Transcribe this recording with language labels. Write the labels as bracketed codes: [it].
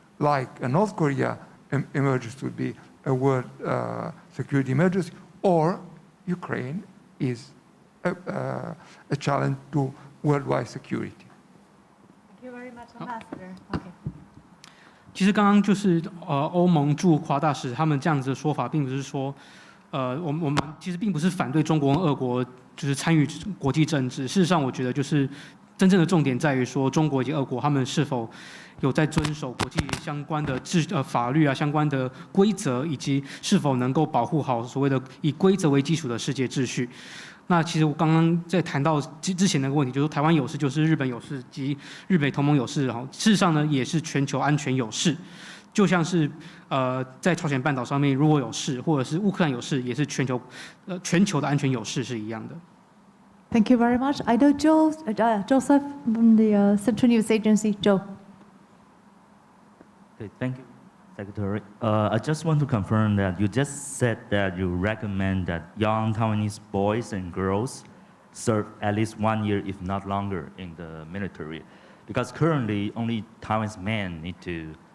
[en] Like a North Korea emergency would be a world security emergency, or Ukraine is a challenge to worldwide security. Thank you very much, Ambassador. Okay. [zh] 其实刚刚就是欧盟驻华大使他们这样子的说法，并不是说我们其实并不是反对中国跟俄国就是参与国际政治。事实上，我觉得就是真正的重点在于说，中国以及俄国他们是否有在遵守国际相关的法律啊、相关的规则，以及是否能够保护好所谓的以规则为基础的世界秩序。那其实我刚刚在谈到之前那个问题，就是台湾有事就是日本有事及日美同盟有事，然后事实上呢也是全球安全有事。就像是在朝鲜半岛上面如果有事，或者是乌克兰有事，也是全球的安全有事是一样的。 [en] Thank you very much. I know Joseph from the Central News Agency. Joe. Okay, thank you, Secretary. I just want to confirm that you just said that you recommend that young Taiwanese boys and girls serve at least 1 year, if not longer, in the military, because currently only Taiwanese men need to.